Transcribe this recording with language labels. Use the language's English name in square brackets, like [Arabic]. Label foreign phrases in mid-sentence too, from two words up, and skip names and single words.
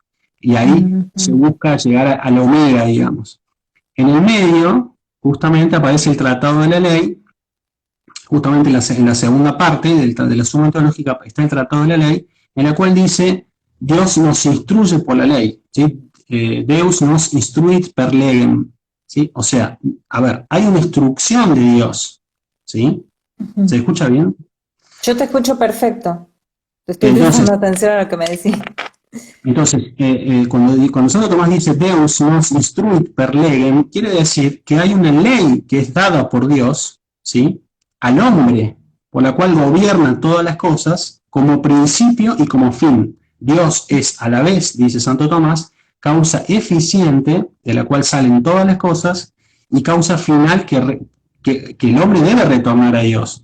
[Spanish] Y ahí se busca llegar al omega, digamos. En el medio, justamente, aparece el Tratado de la Ley. Justamente en la segunda parte de la Suma Teológica está el Tratado de la Ley, en la cual dice, Dios nos instruye por la ley, ¿sí? [Latin] Deus nos instruit per legem, [Spanish] ¿sí? O sea, a ver, hay una instrucción de Dios, ¿sí? ¿Se escucha bien? Yo te escucho perfecto. Te estoy prestando atención a lo que me decís. Entonces, cuando Santo Tomás dice [Latin] Deus nos instruit per legem, [Spanish] quiere decir que hay una ley que es dada por Dios, ¿sí?, al hombre, por la cual gobierna todas las cosas como principio y como fin. Dios es a la vez, dice Santo Tomás, causa eficiente de la cual salen todas las cosas y causa final que el hombre debe retornar a Dios.